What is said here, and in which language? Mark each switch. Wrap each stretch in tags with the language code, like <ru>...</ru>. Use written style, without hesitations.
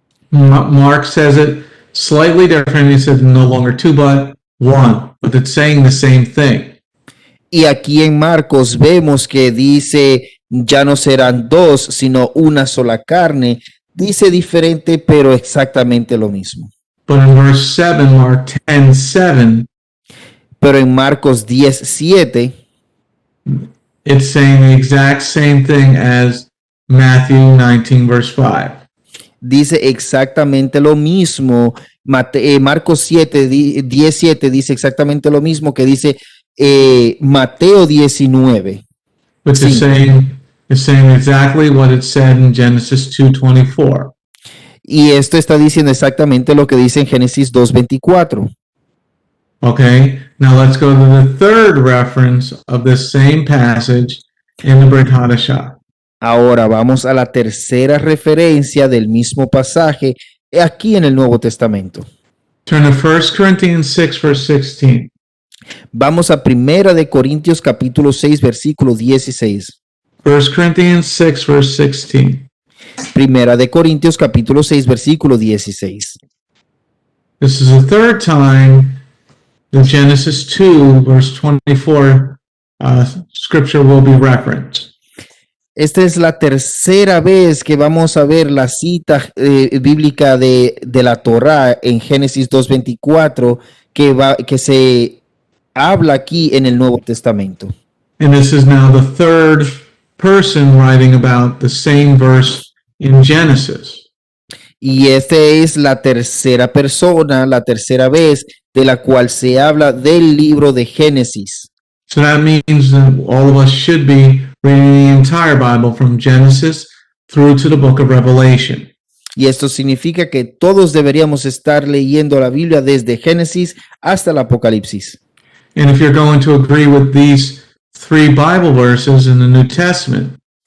<en>Mark says it slightly different. He said no longer two, but one. But it's saying the same thing.</en> <es>Y aquí en Marcos vemos que dice, ya no serán dos, sino una sola carne. Dice diferente, pero exactamente lo mismo.</es> <en>But in verse 7, Mark 10, 7,</en> <es>Pero en Marcos 10, 7,</es> <en>it's saying the exact same thing as Matthew 19, verse 5.</en> <es>dice exactamente lo mismo. Marcos 7, 17 dice exactamente lo mismo que dice Mateo 19.</es> <en>Which is saying exactly what it said in Genesis 2:24.</en> <es>Y esto está diciendo exactamente lo que dice en Génesis 2:24.</es> <en>Okay, now let's go to the third reference of this same passage in the Brit Hadashah.</en> <es>Ahora vamos a la tercera referencia del mismo pasaje aquí en el Nuevo Testamento.</es> <en>Turn to 1 Corinthians 6, verse 16.</en> <es>Vamos a Primera de Corintios capítulo 6 versículo 16.</es> <en>1 Corinthians 6, verse 16.</en> <es>Primera de Corintios capítulo 6 versículo 16.</es> <en>This is the third time the Genesis 2 verse 24 scripture will be referenced.</en> <es>Esta es la tercera vez que vamos a ver la cita bíblica de la Torá en Génesis 2:24 que se habla aquí en el Nuevo Testamento.</es> <en>And this is now the third person writing about the same verse in Genesis.</en> <es>Y esta es la tercera persona, la tercera vez de la cual se habla del libro de Génesis.</es> <en>So that means that all of us should be reading the entire Bible from Genesis through to the book of Revelation.</en> <es>Y esto significa que todos deberíamos estar leyendo la Biblia desde Génesis hasta el Apocalipsis.</es> <en>And if you're going to agree with these three Bible verses in the New Testament,</en>